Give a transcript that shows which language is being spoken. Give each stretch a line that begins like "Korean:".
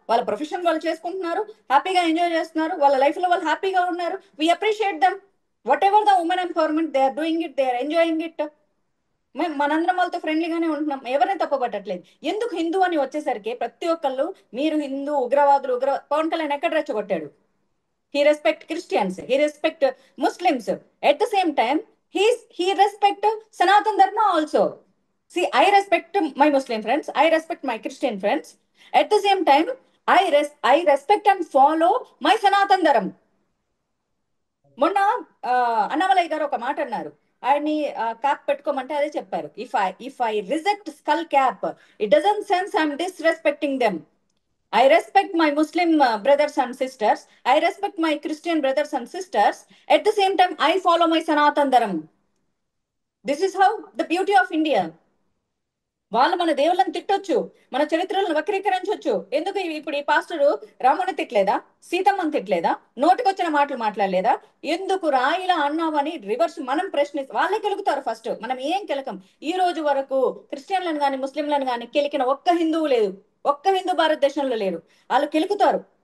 Telugu: వాళ్ళ ప్రొఫెషన్ వాళ్ళు చేసుకుంటున్నారు, హ్యాపీగా ఎంజాయ్ చేస్తున్నారు, వాళ్ళ లైఫ్ లో వాళ్ళు హ్యాపీగా ఉన్నారు.
English: We appreciate them. Whatever the women empowerment, they are doing it, they are enjoying it.
Telugu: మేము మనందరం వాళ్ళతో ఫ్రెండ్లీగానే ఉంటున్నాం, ఎవరిని తప్పబట్టట్లేదు. ఎందుకు హిందూ అని వచ్చేసరికి ప్రతి ఒక్కళ్ళు మీరు హిందూ ఉగ్రవాదులు పవన్ కళ్యాణ్ ఎక్కడ రెచ్చగొట్టాడు?
English: He respect Christians, he respect Muslims. At the same time, he respect Sanatan Dharma also. See, I respect my Muslim friends, I respect my Christian friends. At the same time, I respect and follow my Sanatan Dharma.
Telugu: మొన్న అన్నమలయ్య గారు ఒక మాట అన్నారు. ఆయన్ని cap పెట్టుకోమంటే అదే చెప్పారు.
English: If I reject skull cap, it doesn't sense I'm disrespecting them. I respect my Muslim brothers and sisters. I respect my Christian brothers and sisters. At the same time, I follow my Sanatan Dharma. This is how the beauty of India.
Telugu: వాళ్ళు మన దేవుళ్ళని తిట్టొచ్చు, మన చరిత్రలను వక్రీకరించవచ్చు. ఎందుకు ఇప్పుడు ఈ pastor రాముని తిట్టలేదా? సీతమ్మని తిట్టలేదా? నోటికొచ్చిన మాటలు మాట్లాడలేదా? ఎందుకు రాయిలా అన్నామని రివర్స్ మనం ప్రశ్నిస్తాం. వాళ్ళే కెలుగుతారు ఫస్ట్, మనం ఏం కెలకం. ఈ రోజు వరకు క్రిస్టియన్లను కానీ ముస్లింలను కానీ కెలికిన ఒక్క హిందువు లేదు, ఒక్క హిందూ భారతదేశంలో లేరు. వాళ్ళు కెలుకుతారు.